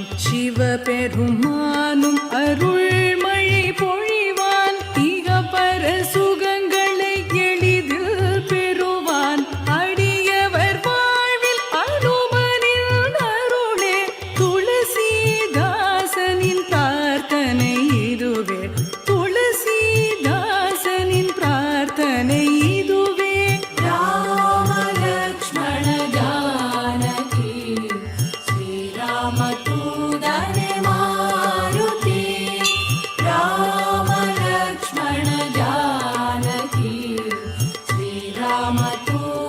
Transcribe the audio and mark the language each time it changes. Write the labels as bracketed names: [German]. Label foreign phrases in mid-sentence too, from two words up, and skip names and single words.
[Tamil] சிவபெருமானும் அருள்மழை பொழிவான், இகபர சுகங்களை எளிதில் பெறுவான். அடியவர் வாழ்வில் அனுமனின் அருளே, துளசிதாசனின் பிரார்த்தனை இதுவே, துளசிதாசனின் பிரார்த்தனை இதுவே. [Hindi] राम लक्ष्मण जानकी श्रीराम दूतने मारुति, राम लक्ष्मण जानकी श्रीराम दूतने